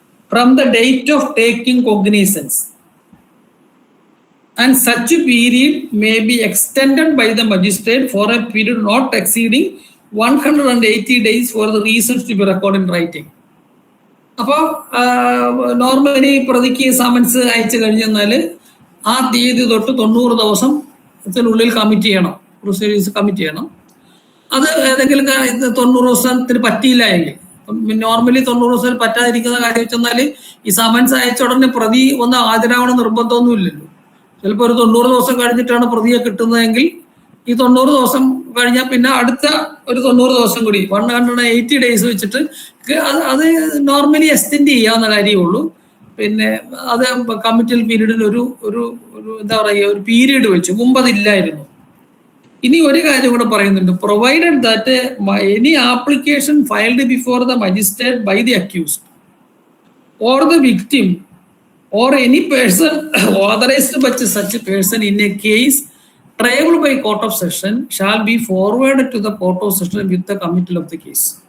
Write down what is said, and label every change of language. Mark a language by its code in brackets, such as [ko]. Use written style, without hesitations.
[en] from the date of taking cognizance, and such period may be extended by the magistrate for a period not exceeding 180 days for the reasons to be recorded in writing. [ml] അപ്പോൾ normally പ്രതിക്ക് summons അയച്ചു കഴിഞ്ഞാൽ ആ തീയതി തൊട്ട് 90 ദിവസത്തിനുള്ളിൽ commit ചെയ്യണം, proceedings commit ചെയ്യണം. അത് ഏതെങ്കിലും 90 ദിവസത്തിന് പറ്റിയില്ല എങ്കിൽ, നോർമലി 90 ദിവസത്തിൽ പറ്റാതിരിക്കുന്ന കാര്യം വെച്ചെന്നാൽ ഈ സമൻസ് അയച്ച ഉടനെ പ്രതി ഒന്ന് ഹാജരാവണം നിർബന്ധമൊന്നുമില്ലല്ലോ. ചിലപ്പോൾ ഒരു 90 ദിവസം കഴിഞ്ഞിട്ടാണ് പ്രതിയെ കിട്ടുന്നതെങ്കിൽ ഈ 90 ദിവസം കഴിഞ്ഞാൽ പിന്നെ അടുത്ത ഒരു 90 ദിവസം കൂടി 180 ഡേയ്സ് വെച്ചിട്ട് അത് നോർമലി എക്സ്റ്റെൻഡ് ചെയ്യാവുന്ന കാര്യമുള്ളൂ. പിന്നെ അത് കമ്മിറ്റൽ പീരീഡിൽ ഒരു എന്താ പറയുക, ഒരു പീരീഡ് വെച്ചു. മുമ്പ് അതില്ലായിരുന്നു. ഇനി ഒരു കാര്യം കൂടെ പറയുന്നുണ്ട്. [en] Provided that any application filed before the magistrate by the accused or the victim or any person authorized by such a person in a case triable by court of session shall be forwarded to the court of session with the committal of the case.